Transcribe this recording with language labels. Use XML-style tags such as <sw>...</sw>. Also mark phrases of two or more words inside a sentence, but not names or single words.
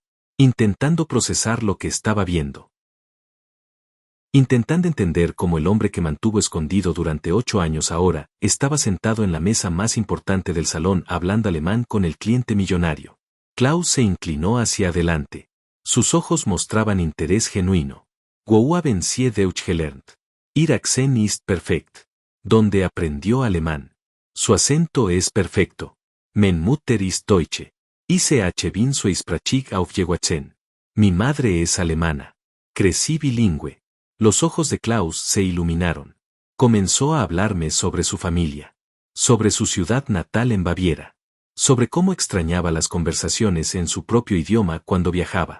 <es>Intentando procesar lo que estaba viendo. Intentando entender cómo el hombre que mantuvo escondido durante 8 años ahora, estaba sentado en la mesa más importante del salón hablando alemán con el cliente millonario. Klaus se inclinó hacia adelante. Sus ojos mostraban interés genuino.</es> <de>Wo haben Sie Deutsch gelernt? Ihr Akzent ist perfekt.</de> <es>Donde aprendió alemán. Su acento es perfecto.</es> <de>Mein Mutter ist Deutsche. Ich bin so sprachig aufgewachsen.</de> <es>Mi madre es alemana. Crecí bilingüe. Los ojos de Klaus se iluminaron. Comenzó a hablarme sobre su familia. Sobre su ciudad natal en Baviera. Sobre cómo extrañaba las conversaciones en su propio idioma cuando viajaba.</es>